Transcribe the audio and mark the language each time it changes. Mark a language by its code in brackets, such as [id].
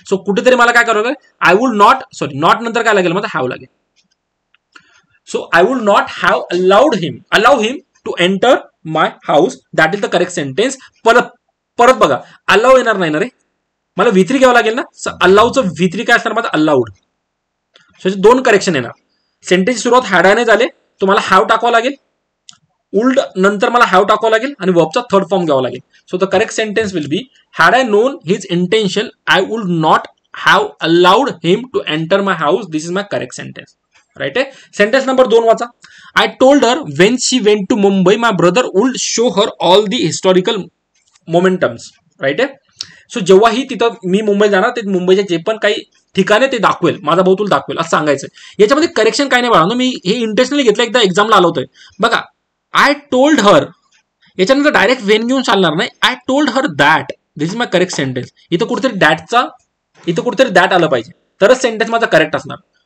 [mr] So कुठेतरी मला काय करावं लागेल, [en] I would not, [mr] sorry not नंतर काय लागेल माझा, हॅव लागेल. [en] So I would not have allow him to enter my house. That is the correct sentence. [mr] परत बघा, allow येणार नाही ना रे, मला V3 घ्यावं लागेल ना. अलाउचं V3 काय असणार माझा, अलाउड. सो 2 करेक्शन येणार. सेंटेन्सची सुरुवात हॅडाने झाले, तुम्हाला हॅव टाकावं लागेल. ओल्ड नंतर मला हॅव टाकावं लागेल आणि वर्बचा थर्ड फॉर्म घ्यावा लागेल. [en] So the correct sentence will be had I known his intention I would not have allowed him to enter my house. This is my correct sentence. [mr] Right आहे. Sentence number 2 वाचा. [en] I told her when she went to Mumbai my brother would show her all the historical momentums. [mr] Right आहे. So जेव्हा ही तिथं मी मुंबई जाणार, ते मुंबईचे जे पण काही ठिकाणे ते दाखवेल, माझा भाऊ तुला दाखवेल असं सांगायचं. याच्यामध्ये करेक्शन काय नाही बाळा, मी हे इंटेन्शनली घेतलं, एकदा एक्झामला आलो होतोय. बघा [en] I told her, [mr] याच्यानंतर डायरेक्ट वेन घेऊन चालणार नाही. [en] I told her that. This is my correct sentence. [mr] इथं कुठेतरी दॅट आलं पाहिजे, तरच सेंटेन्स माझा करेक्ट असणार.